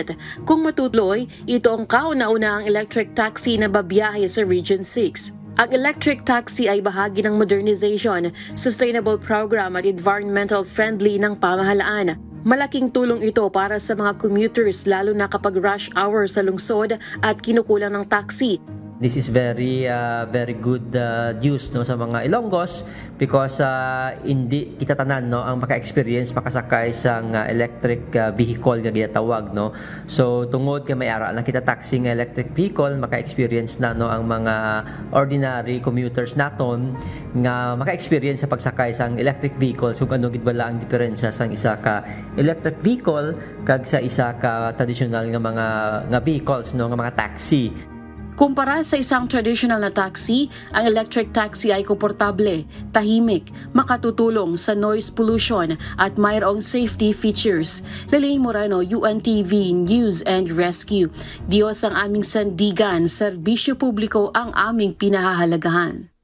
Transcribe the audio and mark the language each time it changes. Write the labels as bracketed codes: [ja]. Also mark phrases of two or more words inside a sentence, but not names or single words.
[tl] Kung matutuloy, ito ang kauna-unahang [en] electric taxi [tl] na babiyahe sa Region 6. Ang electric taxi ay bahagi ng modernization, [en] sustainable program [tl] at [en] environmental friendly [tl] ng pamahalaan. Malaking tulong ito para sa mga commuters lalo na kapag [en] rush hour [tl] sa lungsod at kinukulang ng taxi. [en] This is very good news [hil] no sa mga Ilonggos because hindi kita tanan no ang maka-experience makasakay sa [en] electric vehicle [hil] nga ginatawag no. So tungod kay may ara na kita taxi nga [en] electric vehicle [hil] maka-experience na no ang mga [en] ordinary commuters [hil] naton nga maka-experience sa pagsakay sa [en] electric vehicle. [hil] So ano gid bala ang diferensya sa isa ka [en] electric vehicle [hil] kag sa isa ka traditional nga vehicles no nga mga taxi. [tl] Kumpara sa isang traditional na taxi, ang [en] electric taxi [tl] ay komportable, tahimik, makatutulong sa [en] noise pollution [tl] at mayroong [en] safety features. [tl] Lalaine Moreno, UNTV News and Rescue. Diyos ang aming sandigan, serbisyo publiko ang aming pinahahalagahan.